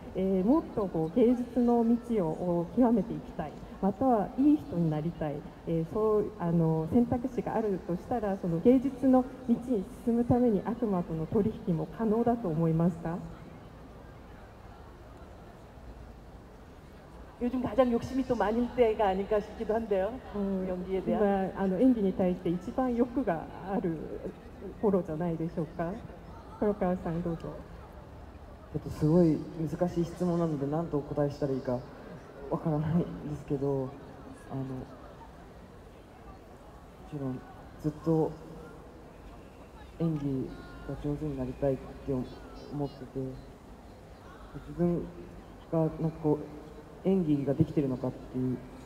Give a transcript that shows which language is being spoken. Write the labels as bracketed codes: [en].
[ja] もっと芸術の道を極めていきたい、またはいい人になりたい、そう選択肢があるとしたらその芸術の道に進むために悪魔との取引も可能だと思いますか？ [ko] 요즘 가장 욕심이 또 많을 때가 아닐까 싶기도 한데요. 연기에 대한. [ja] 今演技に対して一番欲がある頃じゃないでしょうか。黒川さんどうぞ。すごい難しい質問なので何とお答えしたらいいかわからないんですけど、もちろんずっと演技が上手になりたいって思ってて、自分がなんか演技ができてるのかっていう、